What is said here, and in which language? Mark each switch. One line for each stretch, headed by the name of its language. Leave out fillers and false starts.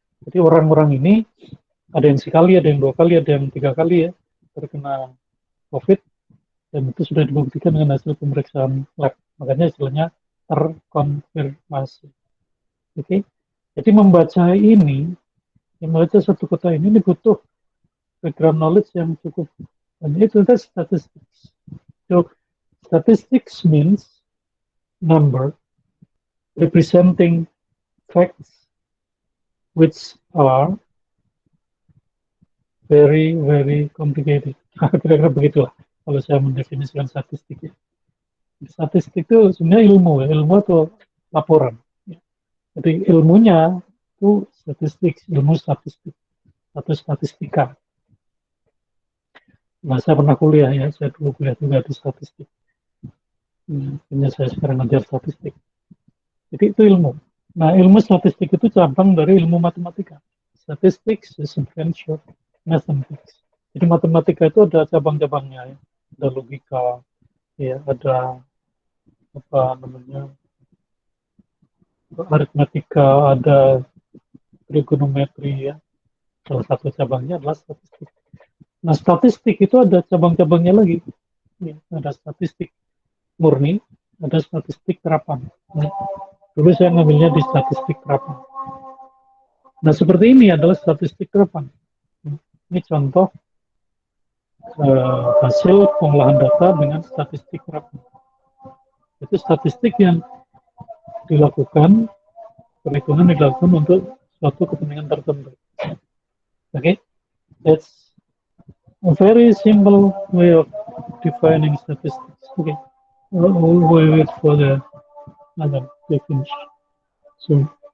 Indonesian: Jadi orang-orang ini ada yang sekali, ada yang 2 kali, ada yang 3 kali ya terkena COVID, dan itu sudah dibuktikan dengan hasil pemeriksaan lab. Makanya istilahnya terkonfirmasi. Oke, jadi membaca ini, membaca satu kota ini butuh background knowledge yang cukup banyak. Itu statistics.
English: So, statistics means number representing facts which are very very complicated.
Indonesian: Kira-kira begitulah kalau saya mendefinisikan statistik. Statistik itu sebenarnya ilmu ya, ilmu atau laporan. Jadi ilmunya itu statistik, ilmu statistik atau statistika. Nah, saya pernah kuliah ya, saya dulu kuliah juga di statistik. Hanya saya sekarang ngajar statistik. Jadi itu ilmu. Nah, ilmu statistik itu cabang dari ilmu matematika. Statistics is a branch of mathematics. Jadi matematika itu ada cabang-cabangnya ya. Ada logika, ya, ada apa namanya, aritmatika, ada trigonometri ya. Salah satu cabangnya adalah statistik. Nah, statistik itu ada cabang-cabangnya lagi. Ya, ada statistik murni, ada statistik terapan. Nah, dulu saya ngambilnya di statistik terapan. Nah, seperti ini adalah statistik terapan. Ini contoh hasil pengolahan data dengan statistik terapan. Itu statistik yang dilakukan, perhitungan dilakukan untuk suatu kepentingan tertentu.
English: Okay, that's a very simple way of defining statistics. Okay, we'll wait for the other definition. So,